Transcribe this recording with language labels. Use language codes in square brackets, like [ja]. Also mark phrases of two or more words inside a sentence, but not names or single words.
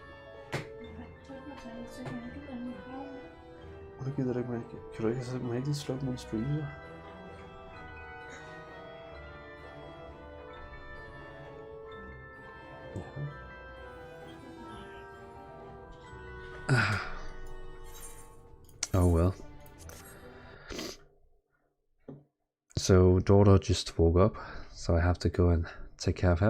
[da] Jeg gider ikke, man kan du ikke simpelthen ikke slukke min stream så? [en] Oh well. So daughter just woke up, so I have to go and take care of her.